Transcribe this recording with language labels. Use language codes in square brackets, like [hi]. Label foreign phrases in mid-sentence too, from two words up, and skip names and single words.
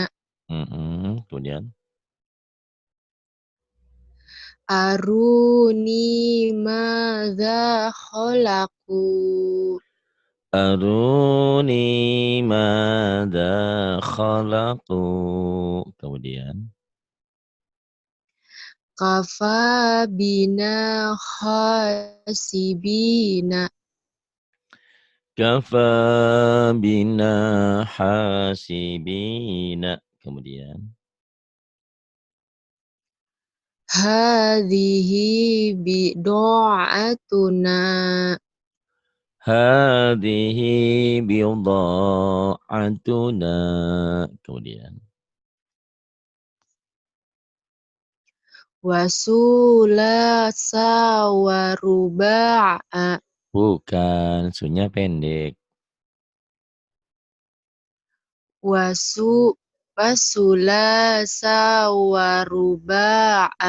[id] Kemudian. [ar] أروني ماذا خلقوا أروني ماذا خلقوا. [id] Kemudian. [ar] وكفى بنا حاسبين وكفى بنا حاسبين. Kemudian. هذه بضاعتنا هذه بضاعتنا. [id] Kemudian. [ar] وثلاث ورباع [id] Bukan, sunya pendek. [ar] وثُ وثلاث ورباع